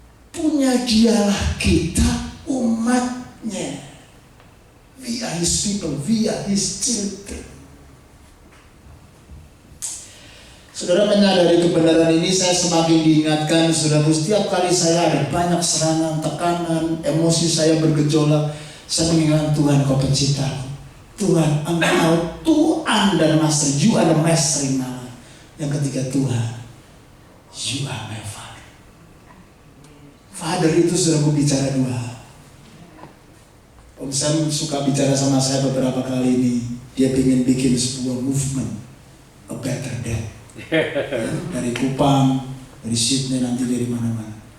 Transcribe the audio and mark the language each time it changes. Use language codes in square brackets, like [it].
[id] Punya dialah kita umatnya. [en] We are his people, we are his children. [id] Saudara menyadari kebenaran ini, saya semakin diingatkan, saudara, setiap kali saya ada banyak serangan, tekanan, emosi saya bergejolak, saya mengingat Tuhan, kau penciptaku. Tuhan, engkau Tuhan dan Master, [en] you are the master in my life. [id] Yang ketiga, Tuhan, [en] you are my father. [id] Father itu sudah bicara dua. Om Sam suka bicara sama saya beberapa kali ini. Dia ingin bikin sebuah movement, [en] a better day. [id] Dari Kupang, dari Sydney, nanti dari mana-mana.